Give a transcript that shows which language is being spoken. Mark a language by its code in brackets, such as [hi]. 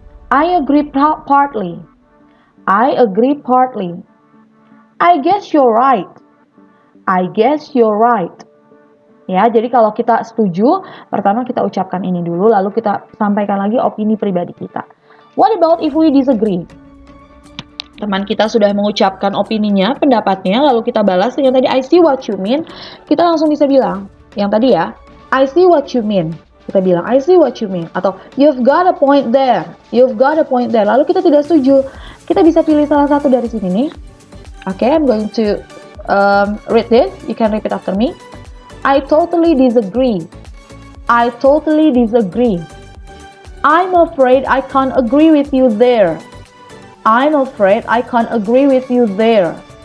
[en] I agree partly. I agree partly. I guess you're right. I guess you're right. [id] Ya, jadi kalau kita setuju, pertama kita ucapkan ini dulu, lalu kita sampaikan lagi opini pribadi kita. [en] What about if we disagree? [id] Teman kita sudah mengucapkan opininya, pendapatnya, lalu kita balas dengan tadi [en] I see what you mean. [id] Kita langsung bisa bilang, yang tadi ya, [en] I see what you mean. [id] Kita bilang, [en] I see what you mean. [id] Atau, [en] you've got a point there. You've got a point there. [id] Lalu kita tidak setuju. Kita bisa pilih salah satu dari sini nih. [en] Okay, I'm going to read this. You can repeat after me. I totally disagree. I totally disagree. I'm afraid I can't agree with you there. I'm afraid I can't agree with you there.